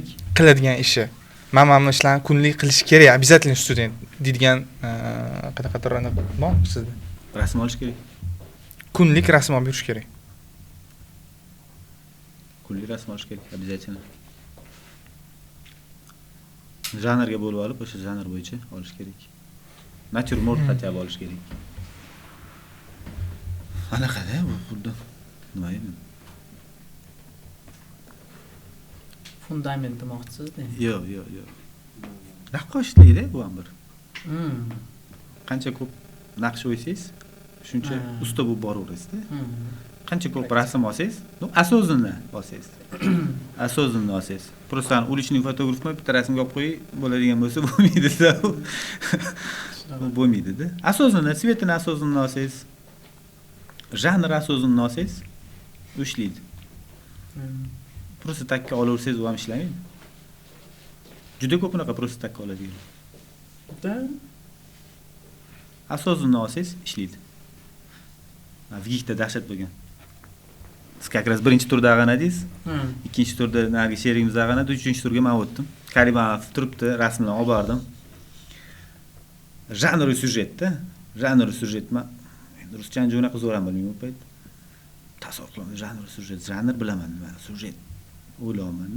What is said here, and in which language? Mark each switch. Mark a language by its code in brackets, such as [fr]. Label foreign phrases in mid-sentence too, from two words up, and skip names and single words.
[uz] qiladigan ishi. Mana ishlarni kunlik qilish kerak, обязательно student deydigan qanaqa aniq bor sizda? Rasm olish kerak. Kunlik rasm olib yurish kerak. Kunlik rasm olish kerak, обязательно. Janrga bo'lib olib, o'sha janr bo'yicha olish kerak. Natyurmort [ru] хотя бы [uz] olish kerak. Anaqada bu xuddi nima edi? Fundament demoqchisiz-da. Yo'q. Naqqoshlikda bu ham bir. Qancha ko'p naqsh o'ysangiz, shuncha usta bo'lib boraverasiz-da. Qancha ko'p rasm olsangiz, осознанно olsangiz. Осознанно olsangiz. [ru] Просто уличный [uz] fotograf bitta rasmga olib qo'yib bo'ladigan bo'lsa bo'lmaydi-da. Bo'lmaydi-da. Осознанно, светini осознанно olsangiz, janr осознанно olsangiz, ishlaydi. Просто takka olaversangiz, u ham ishlamaydi. Juda ko'p unaqa просто takka oladigan. Осознанно olsangiz, ishlaydi. Vgikda dahshat bo'lgan. Siz [ru] как раз [uz] birinchi turda ag'anadingiz, ikkinchi turda nagi sherigimiz ag'anadi, uchinchi turga men o'tdim. Karimov turibdi, rasmlarni olib bordim. Janr syujetda, men endi ruschani unaqa zo'r ham bilmayman bu payt. Tasavvur qilaman, janr bilaman, men syujet o'ylayman.